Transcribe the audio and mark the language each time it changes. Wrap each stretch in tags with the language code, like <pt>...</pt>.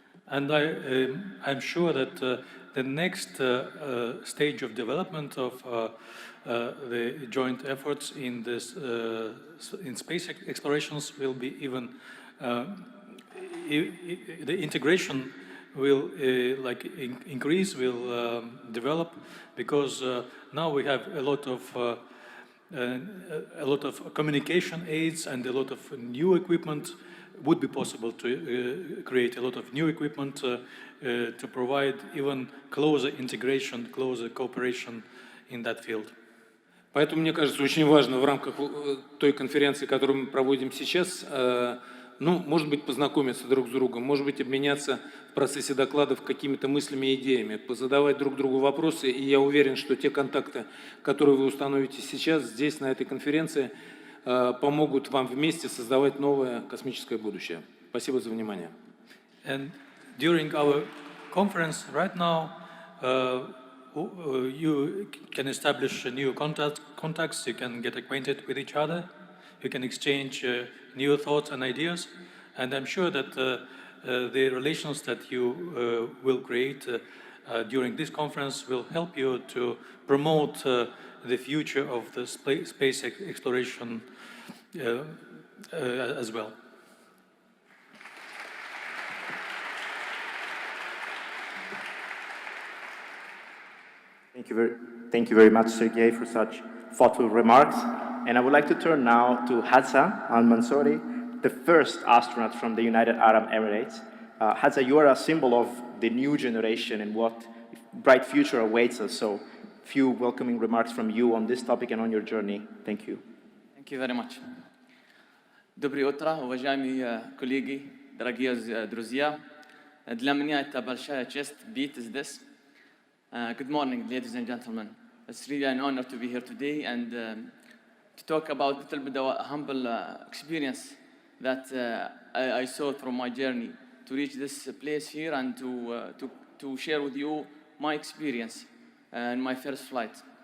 <en>And I'm sure that the next stage of development of the joint efforts in this in space explorations will be even the integration will increase, will develop, because now we have a lot of communication aids and a lot of new equipment. Would be possible to create a lot of new equipment to provide even closer integration, closer cooperation in that field.</en> <ru>Поэтому, мне кажется, очень важно в рамках той конференции, которую мы проводим сейчас, ну, может быть, познакомиться друг с другом, может быть, обменяться в процессе докладов какими-то мыслями и идеями, позадавать друг другу вопросы, и я уверен, что те контакты, которые вы установите сейчас здесь, на этой конференции, помогут вам вместе создавать новое космическое будущее. Спасибо за внимание.</ru> <en>And during our conference right now, you can establish new contacts, you can get acquainted with each other, you can exchange new thoughts and ideas, and I'm sure that the relations that you will create during this conference will help you to promote the future of the space exploration as well. Thank you very much, Sergey, for such thoughtful remarks. And I would like to turn now to Hadza Al-Mansouri, the first astronaut from the United Arab Emirates. Hadza, you are a symbol of the new generation and what bright future awaits us. So, few welcoming remarks from you on this topic and on your journey. Thank you. Thank you very much.</en> <ru>Доброе утро, уважаемые коллеги, дорогие друзья. Для меня это большая честь быть здесь.</ru> <en>Good morning, ladies and gentlemen. It's really an honor to be here today and to talk about a little bit of a humble experience that I saw through my journey to reach this place here and to share with you my experience in my first flight.</en>